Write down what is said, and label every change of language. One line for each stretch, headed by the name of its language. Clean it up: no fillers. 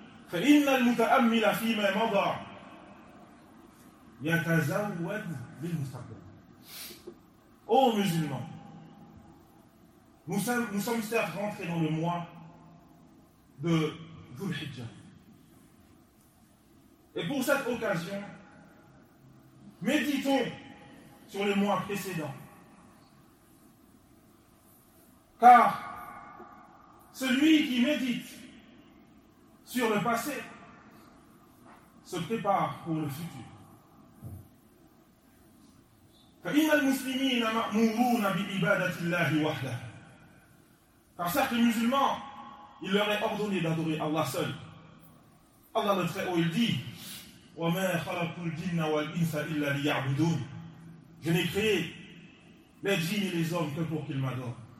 Arabic: فإن المتأمل فيما مضى يتزود للمستقبل
French: أو مسلمان nous sommes certes rentrés dans le mois de ذو الحجة. Et pour cette occasion, méditons sur les mois précédents. Car celui qui médite sur le passé se prépare pour le futur.
Arabic: فإن المسلمين مأمورون بعبادة الله وحده.
French: Car certes, les musulmans, il leur est ordonné d'adorer Allah seul. Allah le Très-Haut, il dit:
Arabic: وَمَا خَلَقُ الْجِنَّ وَالْإِنْسَ إِلَّا لِيَعْبُدُونَ
French: Je n'ai créé les djinns et les hommes que pour qu'ils m'adorent.